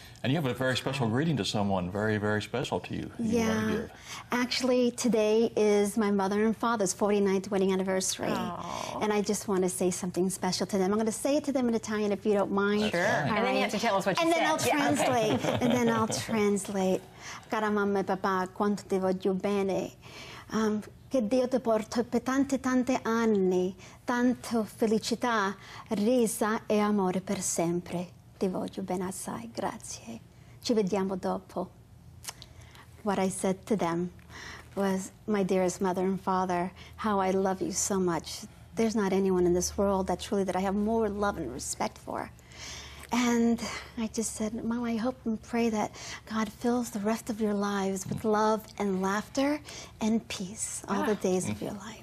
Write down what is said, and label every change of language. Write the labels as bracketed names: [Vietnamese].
[English] And you have a very special greeting to someone, very, very special to you. Yeah. Actually, today is my mother and father's 49th wedding anniversary. Aww. And I just want to say something special to them. I'm going to say it to them in Italian if you don't mind. Sure. And then you have to tell us what you said. And then I'll translate. And then I'll translate. [Italian] Cara mamma e papà, quanto ti voglio bene. Che Dio ti porta per tanti anni. Tanto felicità, risa e amore per sempre. Ti voglio bene assai, grazie. Ci vediamo dopo. [English] What I said to them was, my dearest mother and father, how I love you so much. There's not anyone in this world that I have more love and respect for. And I just said, Mom, I hope and pray that God fills the rest of your lives with love and laughter and peace all the days of your life.